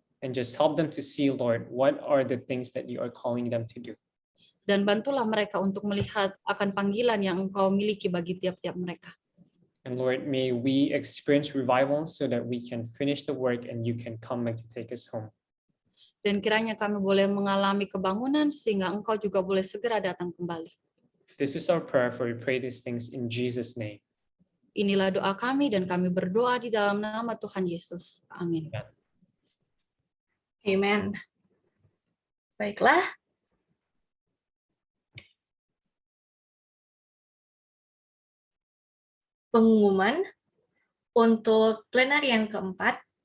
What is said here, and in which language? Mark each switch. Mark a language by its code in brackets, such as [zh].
[en] and just help them to see, Lord, what are the things that you are calling them to do. [id] dan bantulah mereka untuk melihat akan panggilan yang Engkau miliki bagi tiap-tiap mereka. [en] And Lord, may we experience revival so that we can finish the work and you can come back to take us home. [id] Dan kiranya kami boleh mengalami kebangunan sehingga Engkau juga boleh segera datang kembali. [en] This is our prayer, for we pray these things in Jesus' name. [id] Inilah doa kami dan kami berdoa di dalam nama Tuhan Yesus. Amin. Amen. Baiklah. Pengumuman untuk plenary yang keempat.